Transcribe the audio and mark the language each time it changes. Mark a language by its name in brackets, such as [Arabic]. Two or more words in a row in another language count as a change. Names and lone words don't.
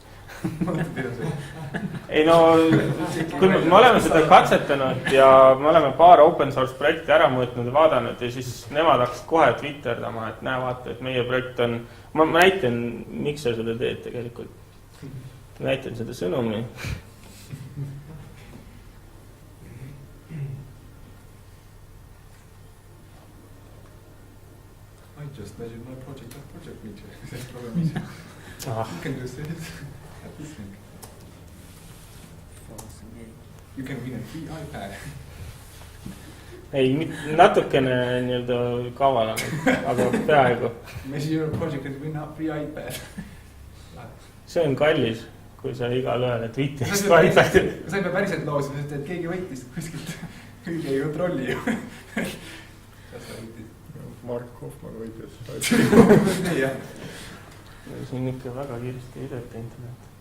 [Estonian] Ei no, kui me oleme seda katsetanud ja me oleme paar [English] open source [Estonian] projekti ära mõõtnud ja vaadanud ja siis nemad hakkasid kohe Twitterdama, et näe vaata, et meie projekt on, ma näitan, miks sa seda teed tegelikult. Näitan seda sõnumi. [English] I just measured my project meter. You can do this. You can win a free iPad. [Estonian] Ei, natukene nii-öelda kavalam, aga peaaegu. [English] Measure your project and win a free iPad. [Estonian] See on kallis, kui sa igale ühele Twitterist iPadi. Sa ei pea päriselt loosima, sest et keegi võitis kuskilt. Keegi ei kontrolli ju. Kas sa võitis? Mark Hoffman võitis. Nii jah. Siin ikka väga kiiresti ei tööta internet.